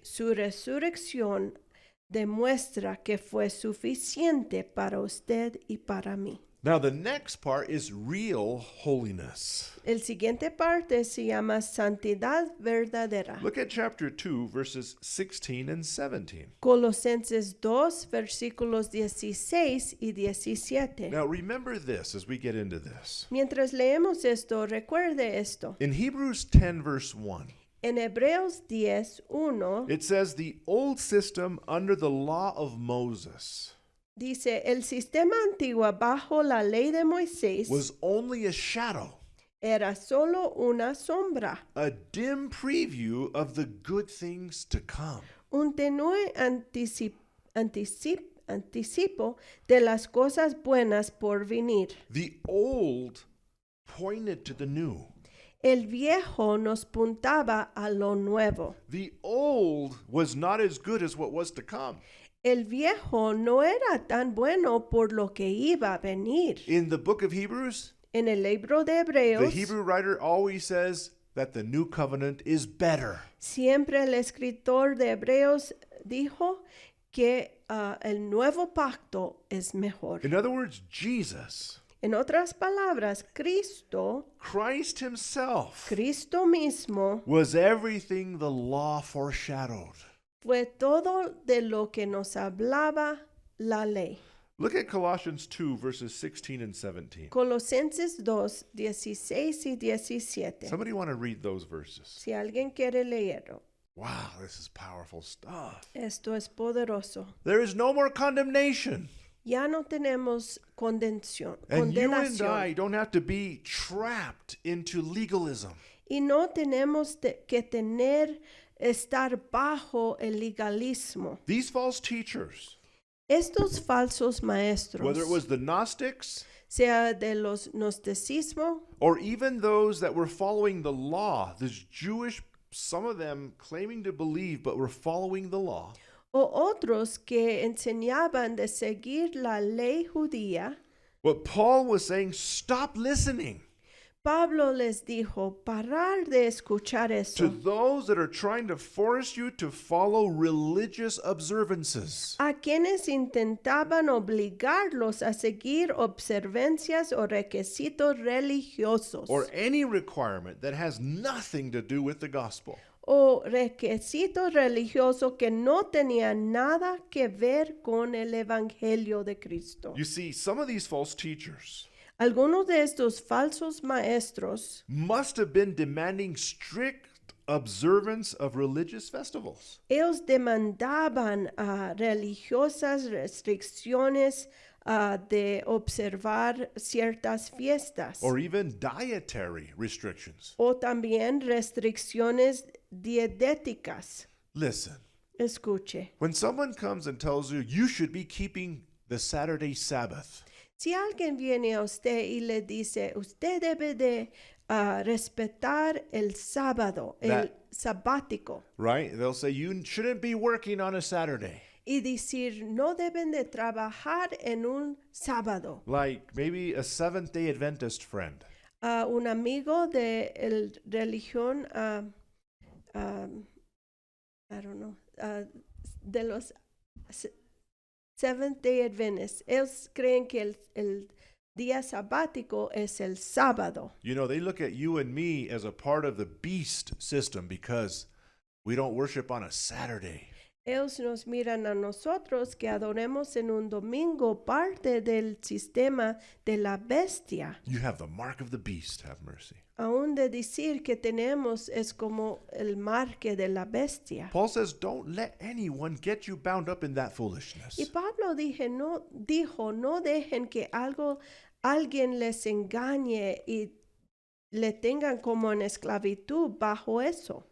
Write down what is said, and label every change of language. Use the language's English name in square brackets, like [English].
[Spanish] Su resurrección demuestra que fue suficiente para usted y para mí. [English] Now, the next part is real holiness. [Spanish] El siguiente parte se llama santidad verdadera. [English] Look at chapter 2, verses 16 and 17. [Spanish] Colosenses 2, versículos 16 y 17. [English] Now, remember this as we get into this. [Spanish] Mientras leemos esto, recuerde esto. [English] In Hebrews 10, verse 1, [Spanish] En Hebreos 10:1 [English] it says, the old system under the law of Moses [Spanish] dice, el sistema antiguo bajo la ley de Moisés [English] was only a shadow, [Spanish] era solo una sombra, [English] a dim preview of the good things to come. [Spanish] un tenue anticipo de las cosas buenas por venir. [English] The old pointed to the new. [Spanish] El viejo nos puntaba a lo nuevo. [English] The old was not as good as what was to come. [Spanish] El viejo no era tan bueno por lo que iba a venir. [English] In the book of Hebrews, [Spanish] En el libro de [English] the [Spanish] Hebreos, [English] Hebrew writer always says that the new covenant is better. [Spanish] siempre el escritor de Hebreos dijo que el nuevo pacto es mejor. [English] In other words, Jesus, [Spanish] En otras palabras, [English] Christ himself, [Spanish] Cristo mismo, [English] was everything the law foreshadowed. [Spanish] fue todo de lo que nos hablaba la ley. [English] Look at Colossians 2, verses 16 and 17. [Spanish] Colosenses 2, 16 y 17. [English] Somebody want to read those verses? [Spanish] Si alguien quiere leerlo, [English] Wow, this is powerful stuff. [Spanish] esto es poderoso. [English] There is no more condemnation. [Spanish] Ya no tenemos condenación. [English] And you and I don't have to be trapped into legalism. [Spanish] Y no tenemos que estar bajo el legalismo. [English] These false teachers, [Spanish] Estos falsos maestros, [English] whether it was the Gnostics [Spanish] sea de los gnosticismo [English] or even those that were following the law, this Jewish, some of them claiming to believe but were following the law, [Spanish] o otros que enseñaban de seguir la ley judía, [English] what Paul was saying, stop listening [Spanish] Pablo les dijo, parar de escuchar [English] to [Spanish] eso. [English] those that are trying to force you to follow religious observances. [Spanish] A quienes intentaban obligarlos a seguir observancias o requisitos religiosos [English] Or any requirement that has nothing to do with the gospel. [Spanish] o requisitos religiosos que no tenían nada que ver con el evangelio de Cristo. [English] You see, some of these false teachers [Spanish] Algunos de estos falsos maestros [English] must have been demanding strict observance of religious festivals, [Spanish] ellos demandaban religiosas restricciones de observar ciertas fiestas [English] or even dietary restrictions. [Spanish] o también restricciones dietéticas. [English] Listen, [Spanish] Escuche, [English] when someone comes and tells you you should be keeping the Saturday Sabbath, [Spanish] si alguien viene a usted y le dice, usted debe de respetar el sábado, el [English] That- [Spanish] sabático, [English] right? They'll say you shouldn't be working on a Saturday. [Spanish] y decir, no deben de trabajar en un sábado. [English] Like maybe a Seventh-day Adventist friend. [Spanish] Un amigo de el religión, [English] I don't know, [Spanish] de los Seventh Day Adventists, ellos creen que el día sabático es el sábado. [English] You know, they look at you and me as a part of the beast system because we don't worship on a Saturday. [Spanish] Ellos nos miran a nosotros que adoremos en un domingo parte del sistema de la bestia. [English] You have the mark of the beast, have mercy. [Spanish] Aún de decir que tenemos es como el marque de la bestia. [English] Paul says, don't let anyone get you bound up in that foolishness. [Spanish] Y Pablo dijo, no dejen que alguien les engañe y le tengan como en esclavitud bajo eso.